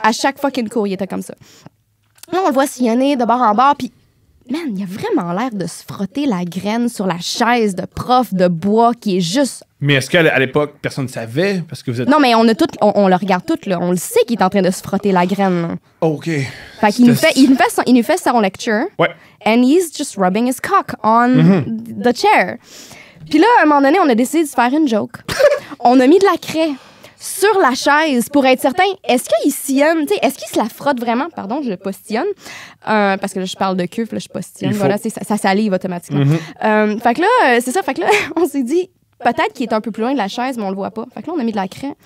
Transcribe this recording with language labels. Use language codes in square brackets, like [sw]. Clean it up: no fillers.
[fr] À chaque fucking cours, il était comme ça. Là, on le voit sillonner de bord en bord, puis man, il a vraiment l'air de se frotter la graine sur la chaise de prof de bois qui est juste... Mais est-ce qu'à l'époque, personne ne savait? Parce que vous êtes... Non, mais on le regarde tout, là. On le sait qu'il est en train de se frotter la graine, là. OK. Fait qu'il il nous fait son lecture. Ouais. [en] And he's just rubbing his cock on the chair. [fr] Puis là, à un moment donné, on a décidé de se faire une joke. On a mis de la craie sur la chaise pour être certain, est-ce qu'il sillonne, tu sais, est-ce qu'il se la frotte vraiment? Pardon, je postillonne. Parce que là, je parle de queue, là, je postillonne. Voilà, ça salive automatiquement. Fait que là, c'est ça. Fait que là, on s'est dit, peut-être qu'il est un peu plus loin de la chaise, mais on le voit pas. Fait que là, on a mis de la craie.